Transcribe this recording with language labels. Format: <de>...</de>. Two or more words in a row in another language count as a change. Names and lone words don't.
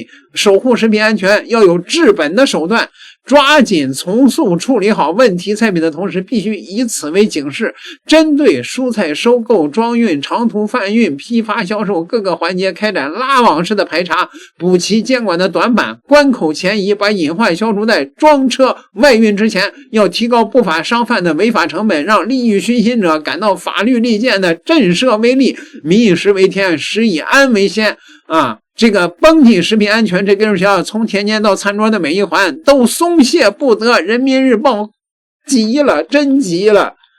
<zh>守護食品安全要有治本的手段，抓緊從速處理好問題菜品的同時，必須以此為警示，針對蔬菜收購、裝運、長途販運、批發銷售各個環節開展拉網式的排查，補齊監管的短板，關口前移，把隱患消除在裝車外運之前。要提高不法商贩的違法成本，讓利欲熏心者感到法律利剑的震慑威力。民以食為天，食以安為先啊！这个绷紧食品安全这根弦，从田间到餐桌的每一環都鬆懈不得。人民日報急了，真急了。</zh>